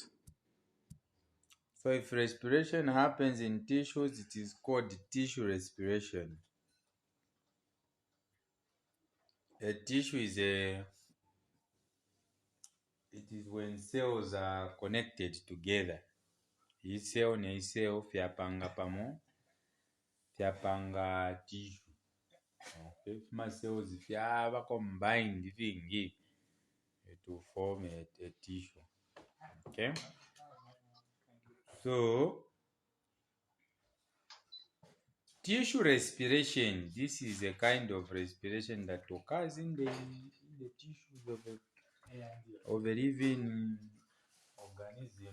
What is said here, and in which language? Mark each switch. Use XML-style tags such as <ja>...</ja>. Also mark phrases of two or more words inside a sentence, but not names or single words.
<en>So if respiration happens in tissues, it is called tissue respiration. A tissue is it is when cells are connected together. Each cell</en> <bem>ne cell fyapanga pamo, fyapanga tissue.</bem> <en>Okay, my cells fyaba combined thingy to form a tissue. Okay, so tissue respiration, this is a kind of respiration that occurs in the tissues of a living organism.</en>